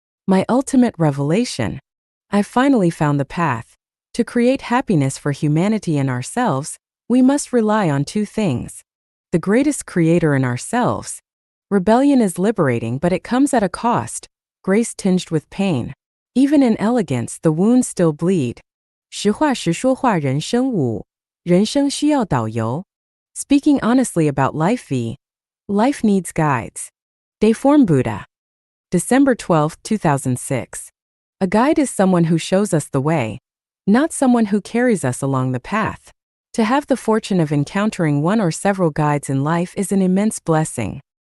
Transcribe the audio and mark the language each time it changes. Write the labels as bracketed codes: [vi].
[en] My ultimate revelation. I've finally found the path. To create happiness for humanity and ourselves, we must rely on two things. The greatest creator in ourselves. Rebellion is liberating, but it comes at a cost, grace tinged with pain. Even in elegance, the wounds still bleed. [zh] 实话实说话人生五，人生需要导游. [en] Speaking honestly about life v. Life needs guides. Deform Buddha. December 12, 2006. A guide is someone who shows us the way, not someone who carries us along the path. To have the fortune of encountering one or several guides in life is an immense blessing.